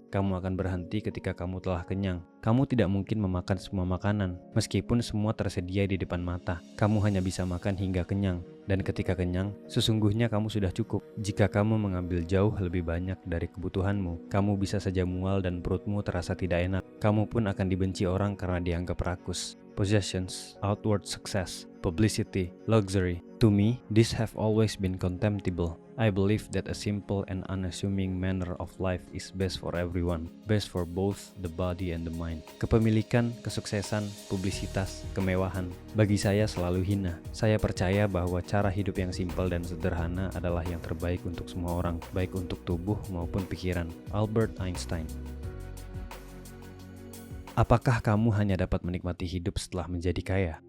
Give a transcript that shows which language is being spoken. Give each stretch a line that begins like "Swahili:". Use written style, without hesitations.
Indonesian: Kamu akan berhenti ketika kamu telah kenyang. Kamu tidak mungkin memakan semua makanan, meskipun semua tersedia di depan mata. Kamu hanya bisa makan hingga kenyang. Dan ketika kenyang, sesungguhnya kamu sudah cukup. Jika kamu mengambil jauh lebih banyak dari kebutuhanmu, kamu bisa saja mual dan perutmu terasa tidak enak. Kamu pun akan dibenci orang karena dianggap rakus.
English: Possessions, outward success, publicity, luxury. To me, these have always been contemptible. I believe that a simple and unassuming manner of life is best for everyone, best for both the body and the mind.
Indonesian: Kepemilikan, kesuksesan, publisitas, kemewahan, bagi saya selalu hina. Saya percaya bahwa cara hidup yang simpel dan sederhana adalah yang terbaik untuk semua orang, baik untuk tubuh maupun pikiran. Albert Einstein. Apakah kamu hanya dapat menikmati hidup setelah menjadi kaya?